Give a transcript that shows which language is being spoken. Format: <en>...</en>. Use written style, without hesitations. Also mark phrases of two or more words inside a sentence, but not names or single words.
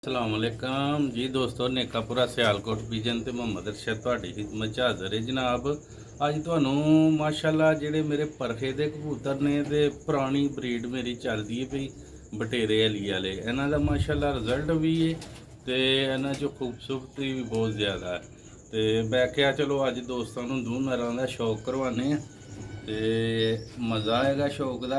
<pa>ਅੱਸਲਾਮੁਅਲੈਕੁਮ ਜੀ ਦੋਸਤੋ, ਨੇਕਾਪੁਰਾ ਸਿਆਲਕੋਟ ਵਿਜ਼ਨ ਤੇ ਮੁਹੰਮਦ ਅਰਸ਼ਦ ਤੁਹਾਡੀ ਖidmat 'ਚ ਹਾਜ਼ਰ ਹੈ ਜਨਾਬ। ਅੱਜ ਤੁਹਾਨੂੰ ਮਾਸ਼ਾਅੱਲਾ ਜਿਹੜੇ ਮੇਰੇ ਪਰਖੇ ਦੇ ਕਬੂਤਰ ਨੇ ਤੇ ਪੁਰਾਣੀ ਬਰੀਡ ਮੇਰੀ ਚੱਲਦੀ ਹੈ ਪਈ ਬਟੇਰੇ ਅਲੀ ਵਾਲੇ, ਇਹਨਾਂ ਦਾ ਮਾਸ਼ਾਅੱਲਾ ਰਿਜ਼ਲਟ ਵੀ ਹੈ ਤੇ ਇਹਨਾਂ 'ਚ ਖੂਬਸੂਰਤੀ ਵੀ ਬਹੁਤ ਜ਼ਿਆਦਾ ਹੈ। ਤੇ ਮੈਂ ਕਿਹਾ ਚਲੋ ਅੱਜ ਦੋਸਤਾਂ ਨੂੰ ਦੋ ਨਰਾਂ ਦਾ ਸ਼ੌਕ ਕਰਵਾਉਂਦੇ ਆ ਤੇ ਮਜ਼ਾ ਆਏਗਾ ਸ਼ੌਕ ਦਾ।</pa>